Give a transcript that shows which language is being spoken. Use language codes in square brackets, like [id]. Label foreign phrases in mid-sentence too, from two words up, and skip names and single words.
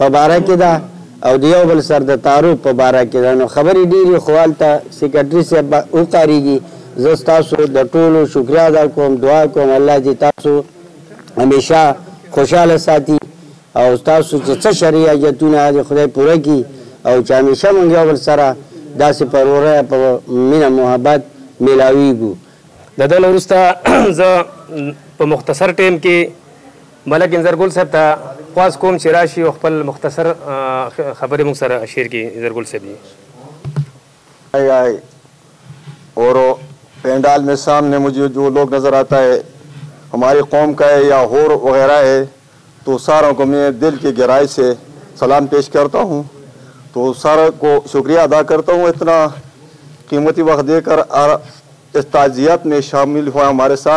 [ps] باره کې ده او د یو بل سر د تعارف په باره کې ده نو خبرې ډېرې خو هلته سیکرټري صاحب وکارېږي زه ستاسو د ټولو شکریه ادا کوم دعا کوم الله دې تاسو همیشه خوشحاله ساتي او تاسو چې څه شرعي حاجتونه د خدای پوره کړي او چې همیشه موږ یو بل سره داسې په وروره په مینه محبت میلاویږو د دې نه وروسته زه په مختصر ټیم کې ملک انځرګل صاحب ته خواست کوم چې راشي او خپل مختصر خبرې موږ سره شیر کړي انځرګل صاحب جی [ur] اور پینڈال میں سامنے مجھے جو لوگ نظر آتا ہے ہماری قوم کا ہے یا ہور وغیرہ ہے تو ساروں کو میں دل کی گہرائی سے سلام پیش کرتا ہوں تو ساروں کو شکریہ ادا کرتا ہوں اتنا قیمتی وقت دے کر اس تعزیت میں شامل ہوا ہمارے ساتھ